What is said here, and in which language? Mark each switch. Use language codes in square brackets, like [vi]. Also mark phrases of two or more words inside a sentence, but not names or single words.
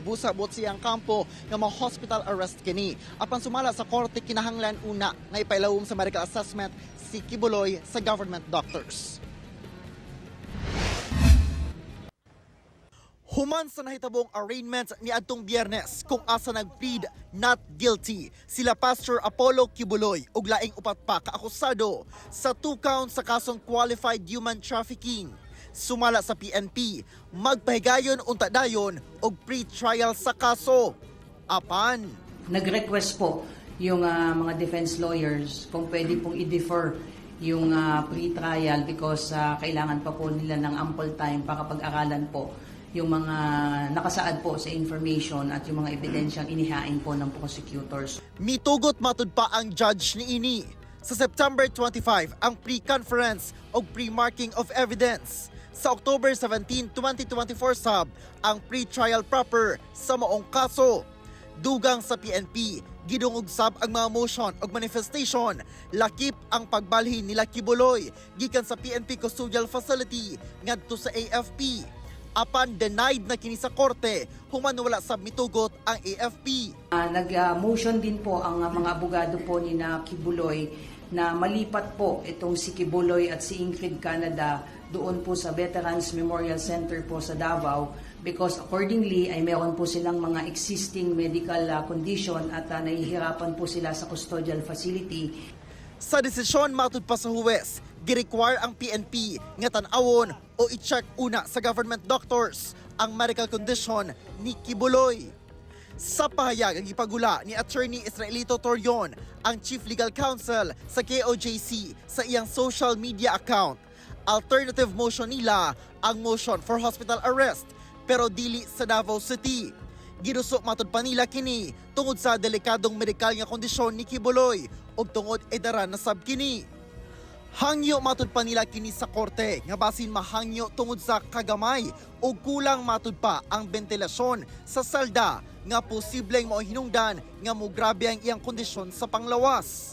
[ceb] Busabot siyang kampo nga mga [en] hospital arrest [ceb] kini. Apan sumala sa korte, kinahanglan una nga ipailawom sa [en] medical assessment [ceb] si Kibuloy sa [en] government doctors. [ceb] Human sa nahitabong arraignment ni adtong Biyernes kung asa nag-plead [en] not guilty [ceb] sila Pastor Apollo Kibuloy ug laing upat pa kaakusado sa 2 counts sa kasong [en] qualified human trafficking. [ceb] Sumala sa PNP, magpahigayon unta dayon og pre-trial sa kaso. Apan [tl] nag-request po yung mga [en] defense lawyers [tl] kung pwede pong i-defer yung pre-trial because kailangan pa po nila ng [en] ample time [tl] para pag-aralan po yung mga nakasaad po sa information at yung mga ebidensyang inihain po ng prosecutors. [ceb] mitugot matud pa ang judge niini. Sa September 25 ang pre-conference o [en] pre-marking of evidence. [ceb] Sa October 17, 2024 sab ang [en] pre-trial proper [ceb] sa maong kaso. Dugang sa PNP, gidungog sab ang mga motion o manifestation. Lakip ang pagbalhin nila Kibuloy gikan sa PNP Custodial Facility ngadto sa AFP. Apan denied na kini sa korte, human wala sab mitugot ang AFP. [tl] Nag-motion din po ang mga abogado po ni na Kibuloy na malipat po itong si Kibuloy at si Ingrid Canada doon po sa Veterans Memorial Center po sa Davao because accordingly ay meron po silang mga [en] existing medical condition [tl] at nahihirapan po sila sa [en] custodial facility. [ceb] Sa desisyon matud pa sa huwes, gi-require ang PNP nga tan-awon o i-check una sa government doctors ang [en] medical condition [ceb] ni Kibuloy. Sa pahayag ang ipagula ni Attorney Israelito Torion, ang [en] Chief Legal Counsel [ceb] sa KOJC sa iyang [en] social media account. Alternative motion [ceb] nila ang [en] motion for hospital arrest [ceb] pero dili sa Davao City. Ginusok matud pa nila kini tungod sa delikadong medikal nga kondisyon ni Kibuloy ug tungod edaran na sab kini. Hangyo matud pa nila kini sa korte nga basin mahangyo tungod sa kagamay o kulang matud pa ang ventilasyon sa salda nga posibleng mao hinungdan nga mograbe ang iyang kondisyon sa panglawas.